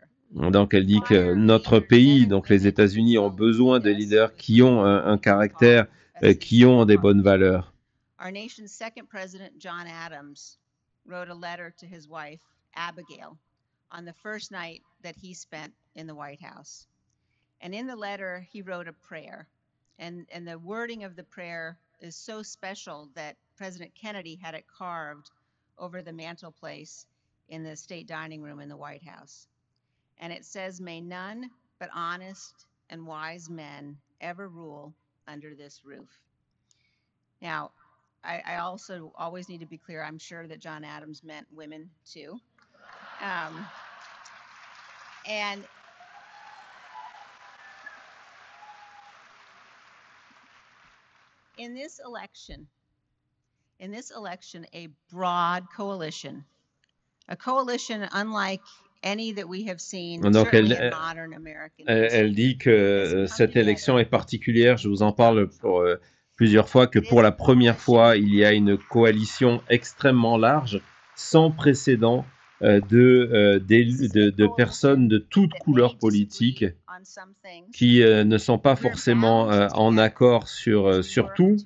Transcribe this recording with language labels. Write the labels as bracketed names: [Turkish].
[French] Donc elle dit que notre pays, donc les États-Unis, ont besoin de leaders qui ont un caractère, qui ont des bonnes valeurs. [English] Our nation's second president, John Adams, wrote a letter to his wife, Abigail, on the first night that he spent in the White House. And in the letter, he wrote a prayer. And the wording of the prayer is so special that President Kennedy had it carved over the mantelpiece in the state dining room in the White House. And it says, "May none but honest and wise men ever rule under this roof." Now, I also always need to be clear, I'm sure that John Adams meant women too. And in this election, in this election a broad coalition, a coalition unlike any that we have seen, [French] Donc [English] certainly in modern American [French] elle [English] history. [French] dit que cette élection est particulière. Je vous en parle pour plusieurs fois, que pour la première fois, il y a une coalition extrêmement large, sans précédent, de personnes de toutes couleurs politiques qui ne sont pas forcément en accord sur tout.